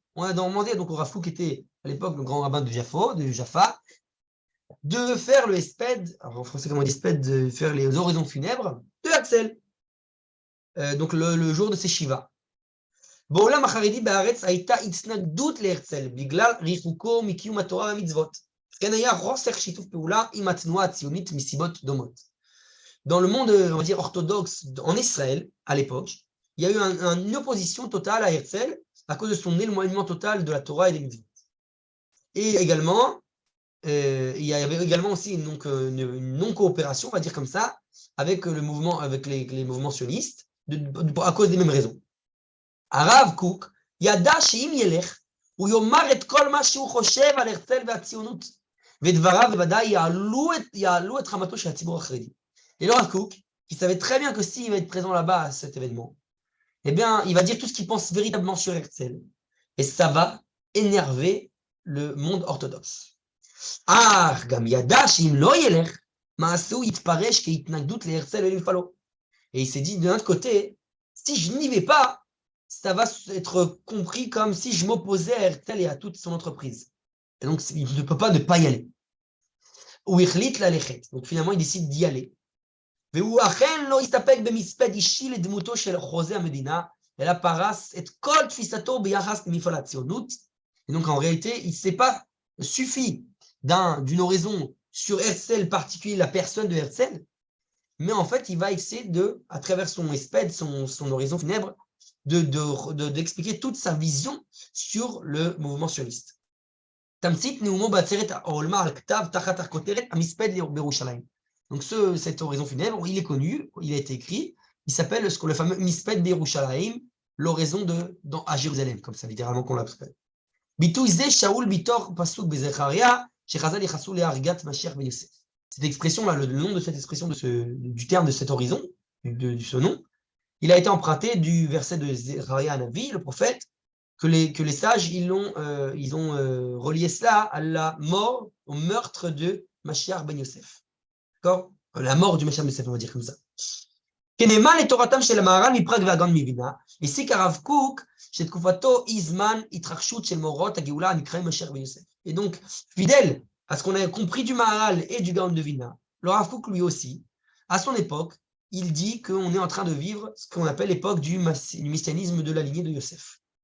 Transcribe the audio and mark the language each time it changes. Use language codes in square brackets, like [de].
[fr] On a demandé donc au Rav Kook, qui était à l'époque le grand rabbin de Jaffa, de faire le hesped, alors en français comment on dit hesped, de faire les oraisons funèbres de Herzl. Donc le jour de ses Shiva. [he] בעולם החרדי בארץ הייתה התנגדות להרצל בגלל ריחוקו מקיום התורה והמצוות. כן היה חוסר שיתוף פעולה עם התנועה הציונית מסיבות דומות. [fr] Dans le monde, on va dire, orthodoxe en Israël, à l'époque, il y a eu une opposition totale à Herzl à cause de son éloignement total de la Torah et des mitzvot. Et également, il y avait également aussi une non-coopération, on va dire comme ça, avec le mouvement, avec les mouvements sionistes, à cause des mêmes raisons. [he] הרב קוק ידע שאם ילך, הוא יאמר את כל מה שהוא חושב על הרצל והציונות, ודבריו בוודאי יעלו את חמתו של הציבור החרדי. [fr] Et le Rav Kook, qui savait très bien que s'il va être présent là-bas à cet événement, eh bien, il va dire tout ce qu'il pense véritablement sur Herzl. Et ça va énerver le monde orthodoxe. [he] אך גם ידע שאם לא ילך, מעשהו יתפרש כהתנגדות להרצל ולנפלו. [fr] Et il s'est dit, de l'autre côté, si je n'y vais pas, ça va être compris comme si je m'opposais à Herzl et à toute son entreprise. Et donc, il ne peut pas ne pas y aller. [he] Ou Ichlit la lechet. [fr] Donc, finalement, il décide d'y aller. [he] והוא אכן לא הסתפק במספד אישי לדמותו של חוזה המדינה, אלא פרס את כל תפיסתו ביחס למפעל הציונות. [fr] Et donc, en réalité, il ne s'est pas suffi d'une oraison sur Herzl particulier, la personne de Herzl, mais en fait, il va essayer de, à travers son espède, son oraison funèbre, d'expliquer toute sa vision sur le mouvement sioniste. [he] תמצית נאומו בעצרת העולמה על כתב תחת הכותרת המספד בירושלים. [fr] Donc cette oraison funèbre, il est connu, il a été écrit, il s'appelle le fameux Misped Yerushalayim, l'oraison à Jérusalem, comme ça littéralement qu'on l'appelle. [he] ביטוי זה שאול בתוך פסוק בזכריה, שחז"ל ייחסו להריגת משיח בן יוסף. [fr] Cette expression-là, le nom de cette expression, du terme de cette horizon, de ce nom, il a été emprunté du verset de Zechariah Hanavi, le prophète, que les sages, ils ont relié cela à la mort, au meurtre de Mashiach ben Yosef. D'accord? La mort du Mashiach ben Yosef, on va dire comme ça. [he] כנאמן לתורתם של המהר"ל מפראג והגאון מווילנה, הסיק הרב קוק שתקופתו היא זמן התרחשות של מאורעות הגאולה הנקראים משיח בן יוסף. [fr] Et donc, fidèle à ce qu'on a compris du Maharal et du Gaon de Vilna, le Rav Kook lui aussi, à son époque, il dit qu'on est en train de vivre ce qu'on appelle l'époque du messianisme de la lignée de Yosef.